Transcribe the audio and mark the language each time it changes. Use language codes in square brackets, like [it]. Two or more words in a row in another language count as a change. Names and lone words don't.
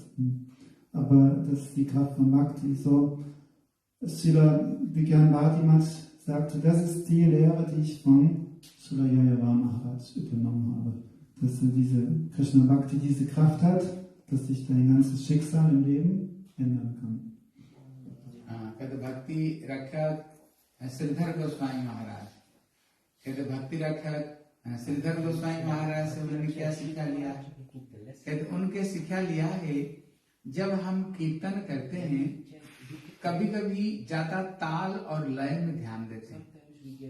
[de] Aber das ist die Kraft von Bhakti. So, Srila Vigyan Bharati Maharaj sagte, das ist die Lehre, die ich von Srila Yayavara Maharaj übernommen habe. Dass diese Krishna Bhakti diese Kraft hat, dass sich dein ganzes Schicksal im Leben ändern kann. [hi] कहते भक्ति रक्षक श्रीधर गोस्वामी महाराज, कहते भक्ति रक्षक श्रीधर गोस्वामी महाराज से उन्होंने क्या सीखा लिया? कहते उनके सीखा लिया है, जब हम कीर्तन करते हैं कभी कभी ज्यादा ताल और लय में ध्यान देते हैं।